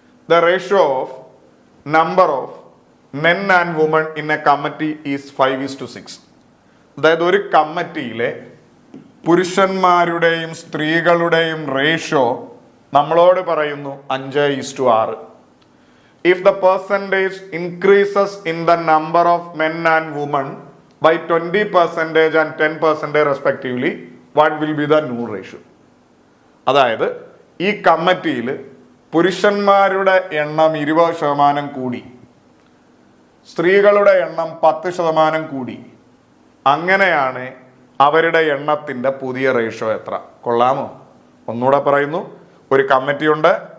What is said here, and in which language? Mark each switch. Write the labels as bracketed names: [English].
[English] The ratio of number of men and women in a committee is 5:6. [Malayalam] അതായത് ഒരു കമ്മിറ്റിയിലെ പുരുഷന്മാരുടെയും സ്ത്രീകളുടെയും ratio നമ്മളോട് പറയുന്നു 5:6. [English] If the percentage increases in the number of men and women by 20% and 10% respectively, what will be the new ratio? [Malayalam] അതായത് ഈ കമ്മിറ്റിയിൽ പുരുഷന്മാരുടെ എണ്ണം 20% കൂടി, സ്ത്രീകളുടെ എണ്ണം 10% കൂടി. അങ്ങനെയാണ് അവരുടെ എണ്ണത്തിന്റെ പുതിയ റേഷ്യോ എത്ര? കൊള്ളാമോ? ഒന്നുകൂടെ പറയുന്നു. ഒരു കമ്മിറ്റി ഉണ്ട്.